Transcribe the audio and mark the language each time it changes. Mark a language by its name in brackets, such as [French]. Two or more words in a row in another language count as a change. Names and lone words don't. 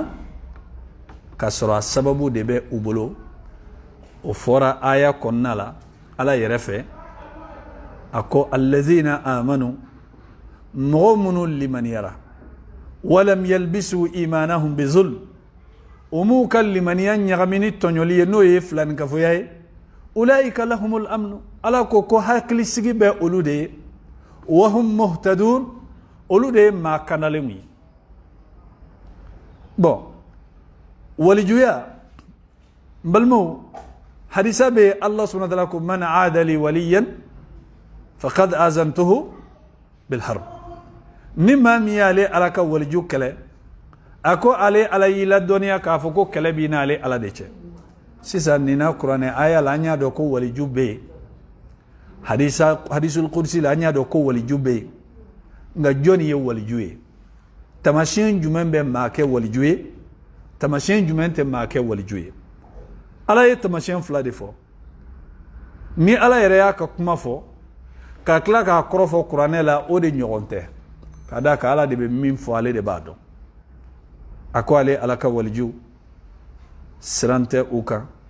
[Bambara] k'a sɔrɔ a sababu de bɛ u bolo o fɔra aya kɔnɔna la ala yɛrɛ fɛ a ko [Arabic] الذين آمنوا [Bambara] mɔgɔ minnu limaniyara [Arabic] ولم يلبسوا إيمانهم بظلم [Bambara] o m'u ka limaniya ɲagami ni tɔɲɔli ye n'o ye filanikafoya ye [Arabic] أولئك لهم الأمن [Bambara] ala ko hakilisigi bɛ olu de ye [Arabic] وهم مهتدون [Bambara] olu de ye maa kanalenw ye bon walijuya n balimaw hadisa bɛ [Arabic] الله سبحانه وتعالى [Bambara] ko [Arabic] من عادى لي وليا فقد آذنته بالحرب [Bambara] ni maa min y'ale ala ka waliju kɛlɛ a ko ale ala y'i ladɔnniya k'a fɔ ko kɛlɛ b'i n'ale ala de cɛ sisan nin na kuranɛ aya la an y'a dɔn ko waliju bɛ yen hadisul qudsi la an y'a dɔn ko waliju bɛ yen nka jɔnni ye waliju ye tamasiyɛn jumɛn bɛ maa kɛ waliju ye tamasiyɛn jumɛn tɛ maa kɛ waliju ye ala ye tamasiyɛn fila de fɔ ni ala yɛrɛ y'a ka kuma fɔ ka tila k'a kɔrɔ fɔ kuranɛ la o de ɲɔgɔn tɛ ka d'a kan ala de bɛ min fɔ ale de b'a dɔn a ko ale ala ka waliju siran tɛ u kan